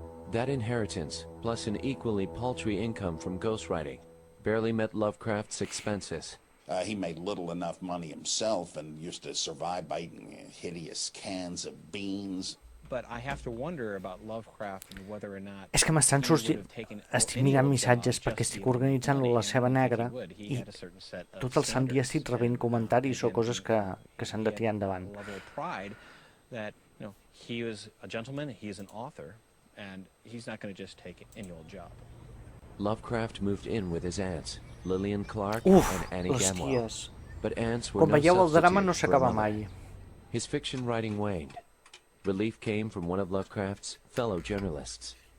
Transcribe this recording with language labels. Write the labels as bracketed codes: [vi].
[en] That inheritance, plus an equally paltry income from ghostwriting, barely met Lovecraft's expenses. He made little enough money himself and used to survive by eating hideous cans of beans. But I have to wonder about Lovecraft and whether or not [ca] És que m'estan sortint... Estic mirant missatges perquè estic organitzant la seva negra i tot el sant dia estic rebent comentaris o coses que s'han de tirar endavant. [en] That, you know, he was a gentleman, he is an author, and he's not going to just take any old job. Lovecraft moved in with his aunts, Lillian Clark and Annie Gamwell. But aunts were [ca] Com [en] no [ca] veieu, el drama no [en] substitute for a [ca] mai. [en] His fiction writing waned. Relief came from one of Lovecraft's fellow journalists.